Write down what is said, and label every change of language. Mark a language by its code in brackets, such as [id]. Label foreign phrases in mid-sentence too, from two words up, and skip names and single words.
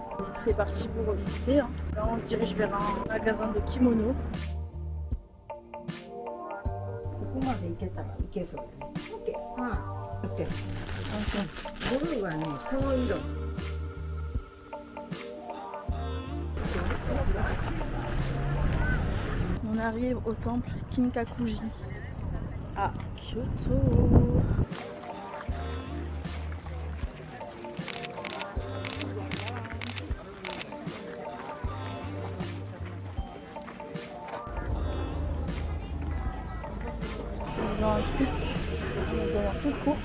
[fr] C'est parti pour visiter. Là, on se dirige vers un magasin de kimono. [ja] ここまで行けたらいけそうだね。オッケー。オッケー。ブルーはね、黒色。 [fr] On arrive au temple Kinkakuji à Kyoto. Ils ont un truc dans un [en] food court.